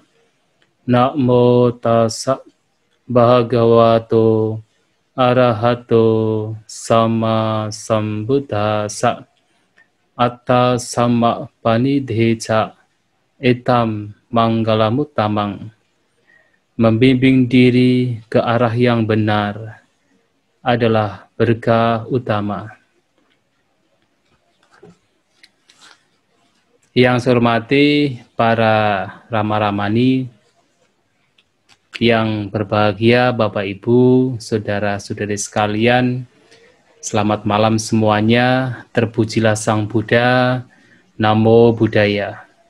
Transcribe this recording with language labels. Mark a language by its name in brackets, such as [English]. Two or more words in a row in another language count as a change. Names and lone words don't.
[Pali] Namo tassa bhagavato arahato sama sambuddhassa. Atta sama panidheca etam manggalamuttamang. [Indonesian] Membimbing diri ke arah yang benar adalah berkah utama. Yang saya hormati para Rama-Ramani yang berbahagia, Bapak Ibu, saudara-saudari sekalian, selamat malam semuanya, terpujilah Sang Buddha, [Pali] Namo Buddhaya.